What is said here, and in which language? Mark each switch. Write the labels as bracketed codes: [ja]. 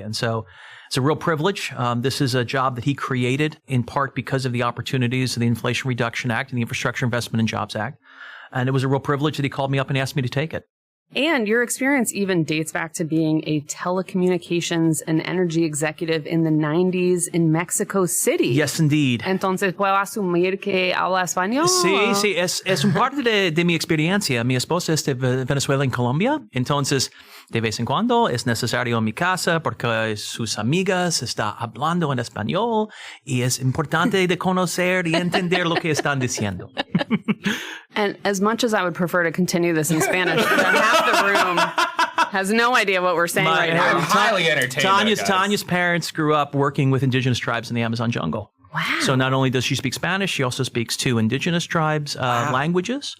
[en] And so it's a real privilege. This is a job that he created in part because of the opportunities of the Inflation Reduction Act and the Infrastructure Investment and Jobs Act. And it was a real privilege that he called me up and asked me to take it. And your experience even dates back to being a telecommunications and energy executive in the 90s in Mexico City. Yes, indeed. [es] Entonces, ¿puedo asumir que habla español? Sí, es un parte de mi experiencia. Mi esposa es de Venezuela en Colombia. Entonces, de vez en cuando es necesario en mi casa porque sus amigas están hablando en español y es importante de conocer y entender lo que están diciendo. [en] And as much as I would prefer to continue this in Spanish, half the room has no idea what we're saying right now. I'm highly entertained. Tanya's parents grew up working with indigenous tribes in the Amazon jungle. Wow. So not only does she speak Spanish, she also speaks two indigenous tribes' languages.